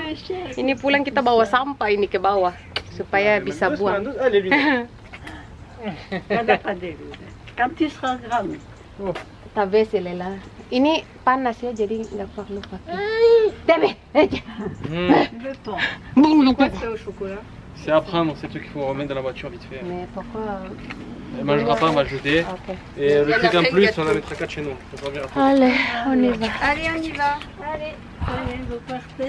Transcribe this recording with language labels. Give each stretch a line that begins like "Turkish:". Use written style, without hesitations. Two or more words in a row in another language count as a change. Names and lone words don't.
Indonesian: Ini pulang kita bawa sampah ini ke bawah supaya bisa buang. Ini panas ya, jadi nggak perlu pakai.
French: C'est à prendre, c'est le truc qu'il faut remettre dans la voiture vite fait. Mais pourquoi? Elle mangera pas, on va le jeter. Okay. Et le truc en plus, on en mettra 4 chez nous. Ça servira à tout. Allez, on y va. Allez, on y va. Allez. Allez, vous partez